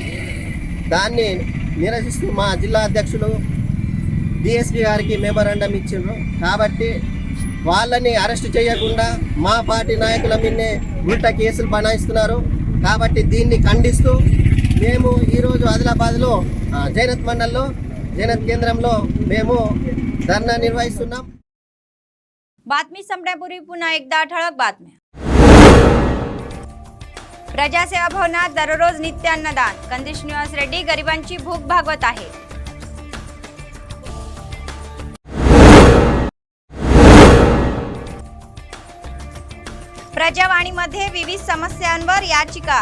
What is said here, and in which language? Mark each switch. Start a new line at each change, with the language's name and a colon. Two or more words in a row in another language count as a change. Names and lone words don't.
Telugu: దాన్ని నిరసిస్తూ మా జిల్లా అధ్యక్షులు డిఎస్పీ గారికి మెమోరాండం ఇచ్చిండ్రు. కాబట్టి వాళ్ళని అరెస్ట్ చేయకుండా మా పార్టీ నాయకుల మీదనే ఉల్టా కేసులు బనాయిస్తున్నారు. కాబట్టి దీన్ని ఖండిస్తూ మేము ఈరోజు ఆదిలాబాద్లో జైనత్ మండల్లో జైనత్ కేంద్రంలో మేము ధర్నా నిర్వహిస్తున్నాం.
Marathi: बातमी संपण्यापूर्वी पुन्हा एकदा ठळक बातम्या. प्रजासेवा भवनात दररोज नित्य अन्नदान. कंदी श्रीनिवास रेड्डी गरिबांची भूक भागवत आहे. प्रजावाणीमध्ये विविध समस्यांवर याचिका.